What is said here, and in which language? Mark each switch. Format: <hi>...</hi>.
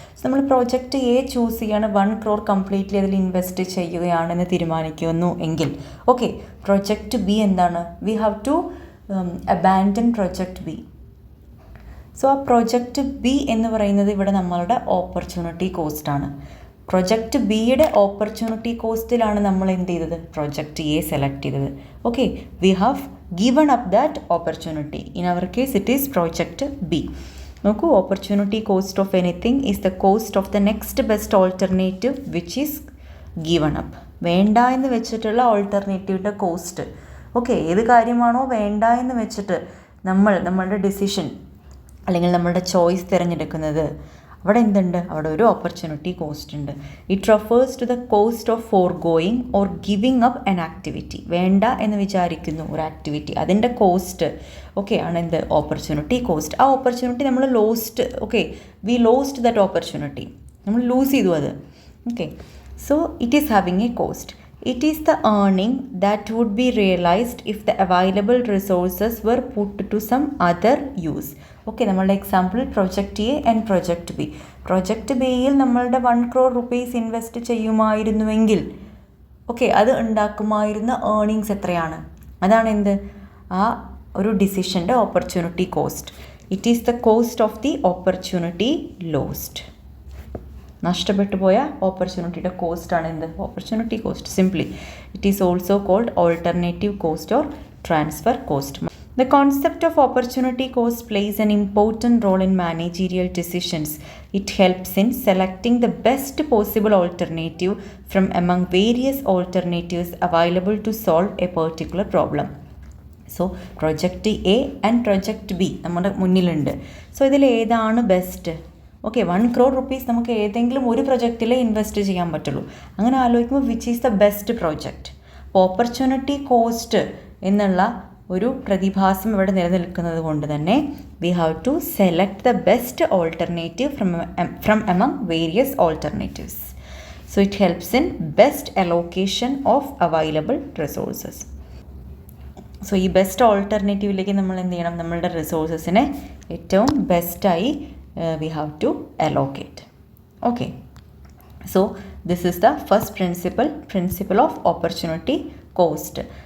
<ml>So നമ്മൾ project A choose ചെയ്യാണ്, 1 crore completely അതിൽ ഇൻവെസ്റ്റ് ചെയ്യുകയാണെന്ന് തീരുമാനിക്കുന്നു എങ്കിൽ ഓക്കെ, പ്രോജക്റ്റ് ബി എന്താണ്?</ml> <en>We have to abandon project B.</en> <ml>So ആ പ്രോജക്റ്റ് ബി എന്ന് പറയുന്നത് ഇവിടെ നമ്മളുടെ ഓപ്പർച്യൂണിറ്റി കോസ്റ്റാണ്. പ്രൊജക്റ്റ് ബിയുടെ ഓപ്പർച്യൂണിറ്റി കോസ്റ്റിലാണ് നമ്മൾ എന്ത് ചെയ്തത്? പ്രൊജക്റ്റ് എ സെലക്ട് ചെയ്തത്.</ml> <en>Okay, we have given up that opportunity. In our case it is project B. നോക്കൂ, opportunity cost of anything is the cost of the next best alternative which is given up.</en> <ml>വേണ്ട എന്ന് വെച്ചിട്ടുള്ള ഓൾട്ടർനേറ്റീവിൻ്റെ cost. Okay, ഏത് കാര്യമാണോ വേണ്ട എന്ന് വെച്ചിട്ട് നമ്മളുടെ ഡിസിഷൻ അല്ലെങ്കിൽ നമ്മളുടെ ചോയ്സ് തിരഞ്ഞെടുക്കുന്നത്, അവിടെ എന്തുണ്ട്? അവിടെ ഒരു ഓപ്പർച്യൂണിറ്റി കോസ്റ്റ് ഉണ്ട്.</ml> <en>It refers to the cost of forgoing or giving up an activity.</en> <ml>വേണ്ട എന്ന് വിചാരിക്കുന്നു ഒരു ആക്ടിവിറ്റി, അതിൻ്റെ കോസ്റ്റ് ഓക്കെ ആണ് എന്ത്? Opportunity cost. ആ ഓപ്പർച്യൂണിറ്റി നമ്മൾ lost, okay,</ml> <en>we lost that opportunity,</en> <ml>നമ്മൾ ലൂസ് ചെയ്തു അത്.</ml> <en>Okay, so it is having a cost. It is the earning that would be realized if the available resources were put to some other use.</en> <ml>Okay, നമ്മളുടെ example project A and project B. Project ബിയിൽ നമ്മളുടെ 1 crore rupees invest ചെയ്യുമായിരുന്നുവെങ്കിൽ okay, അത് ഉണ്ടാക്കുമായിരുന്ന earnings എത്രയാണ്? അതാണ് എന്ത്? ആ ഒരു ഡിസിഷൻ്റെ opportunity cost.</ml> <en>It is the cost of the opportunity lost.</en> <ml>നഷ്ടപ്പെട്ടു പോയ ഓപ്പർച്യൂണിറ്റിയുടെ കോസ്റ്റാണ് എന്ത്? Opportunity cost.</ml> <en>Simply it is also called alternative cost or transfer cost. The concept of opportunity cost plays an important role in managerial decisions. It helps in selecting the best possible alternative from among various alternatives available to solve a particular problem.</en> <ml>So project A and project B നമ്മുടെ മുന്നിലുണ്ട്. So ഇതിൽ ഏതാണ് best? Okay, 1 crore rupees നമുക്ക് ഏതെങ്കിലും ഒരു പ്രൊജക്റ്റിൽ invest ചെയ്യാൻ പറ്റുള്ളൂ. അങ്ങനെ ആലോചിക്കുമ്പോൾ</ml> <en>Which is the best project?</en> <ml>അപ്പോൾ ഓപ്പർച്യൂണിറ്റി കോസ്റ്റ് എന്നുള്ള ഒരു പ്രതിഭാസം ഇവിടെ നിലനിൽക്കുന്നത് കൊണ്ട് തന്നെ</ml> <en>We have to select the best alternative from among various alternatives. So it helps in best allocation of available resources.</en> <ml>So ഈ ബെസ്റ്റ് ഓൾട്ടർനേറ്റീവിലേക്ക് നമ്മൾ എന്ത് ചെയ്യണം? നമ്മളുടെ റിസോഴ്സസിനെ ഏറ്റവും ബെസ്റ്റായി</ml> <en>we have to allocate. Okay, so this is the first principle of opportunity cost.</en>